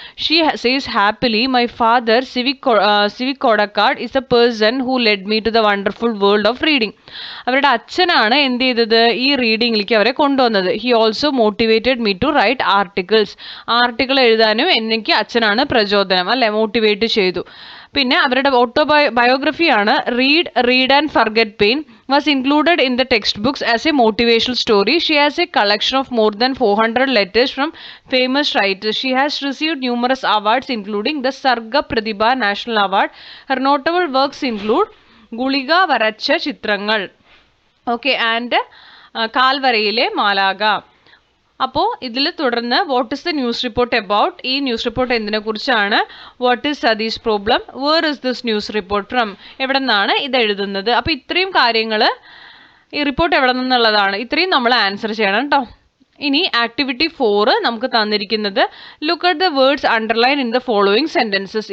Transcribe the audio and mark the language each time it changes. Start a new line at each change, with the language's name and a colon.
English: She says happily my father സിവിക് കോഡക്കാർഡ് is a person who led me to the wonderful world of reading.
Malayalam: അവരുടെ അച്ഛനാണ് എന്ത് ചെയ്തത്, ഈ റീഡിങ്ങിലേക്ക് അവരെ കൊണ്ടുവന്നത്.
English: he also motivated me to write article
Malayalam: എഴുതാനും എനിക്ക് അച്ഛനാണ് പ്രചോദനം അല്ലെ, മോട്ടിവേറ്റ് ചെയ്തു. പിന്നെ അവരുടെ ബയോഗ്രഫിയാണ്.
English: Read and forget pain was included in the textbooks as a motivational story. She has a collection of more than 400 letters from famous writers. She has received numerous awards including the Sarga Pratibha National Award. Her notable works include Guliga Varacha Chitrangal, okay, and Kalvarayile Malaga.
Malayalam: അപ്പോൾ ഇതിൽ തുടർന്ന്
English: What is the news report about.
Malayalam: ഈ news report എന്തിനെ കുറിച്ചാണ്?
English: What is സതീസ് problem? Where is this news report from?
Malayalam: എവിടെ നിന്നാണ് ഇത് എഴുതുന്നത്? അപ്പോൾ ഇത്രയും കാര്യങ്ങൾ, ഈ റിപ്പോർട്ട് എവിടെ നിന്നുള്ളതാണ്, ഇത്രയും നമ്മൾ ആൻസർ ചെയ്യണം കേട്ടോ. ഇനി ആക്ടിവിറ്റി 4 നമുക്ക് തന്നിരിക്കുന്നത്
English: Look at the words underline in the following sentences.